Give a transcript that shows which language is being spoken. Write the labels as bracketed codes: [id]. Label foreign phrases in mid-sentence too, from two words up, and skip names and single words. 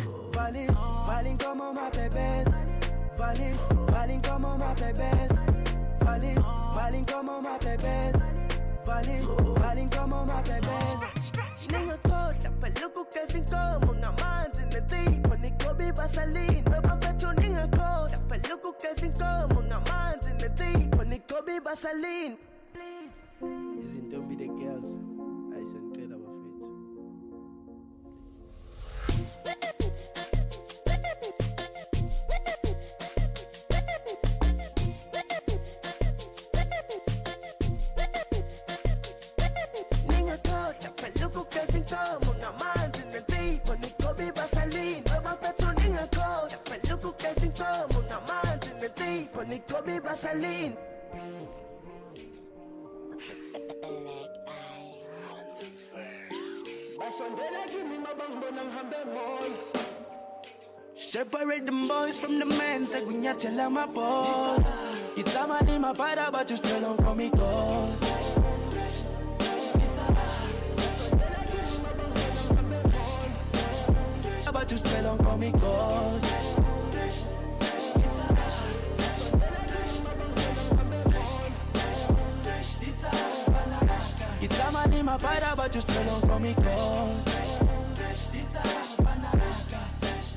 [zu] Vali nkomo mabebeza, vali nkomo mabebeza, vali nkomo mabebeza, vali nkomo mabebeza. Ningakhohlwa phela ukugeza inkomo ngamanzi nensipho. Nigcobe ivaseline, babafethu ningakhohlwa phela ukugeza inkomo ngamanzi nensipho. Nigcobe ivaseline. Izintombi [en] the girls, [zu] ayisengicela bafethu. Ningakhohlwa phela ukugeza inkomo ngamanzi nensipho. Nigcobe ivaseline, babafethu ningakhohlwa phela ukugeza inkomo ngamanzi nensipho. Nigcobe ivaseline. [en] Separate them boys from the men, say kunyathela my boy. Gitama ni mabada but you still don't call me God. But you still don't call me God. Gitama ni mabada but you still don't call me God.